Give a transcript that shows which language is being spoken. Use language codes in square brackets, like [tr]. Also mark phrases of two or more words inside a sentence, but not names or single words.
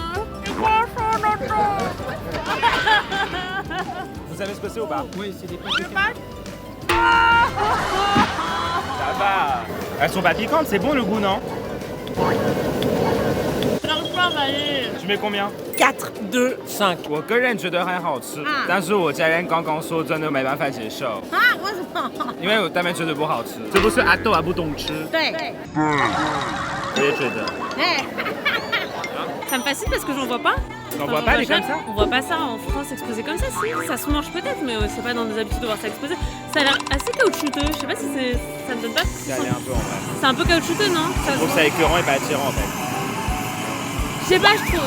[fr] Vous savez ce que c'est ou pas? Oui, c'est des pâtes de canard. Ça va. Elles sont pas piquantes, c'est bon le goût, non? J'arrive pas à avaler. Tu mets combien? 4. 2, 5. [zh] 我个人觉得很好吃，但是我家人刚刚说真的没办法接受，为什么？因为他们觉得不好吃。这不是阿豆阿不懂吃，对。我也觉得。哎， [fr] Ça me fascine parce que j'en vois pas. T'en Enfin, vois j'en pas vois les comme jamais. ça? On voit pas ça en France exposé comme ça, si. Ça se mange peut-être, mais c'est pas dans nos habitudes de voir ça exposé. Ça a l'air assez caoutchouteux. Je sais pas si c'est. Ça me donne pas. Ça allait un peu en vrai. C'est un peu caoutchouteux, non? Ça Je se trouve voit. ça écœurant et pas attirant en fait. Je sais pas, je trouve.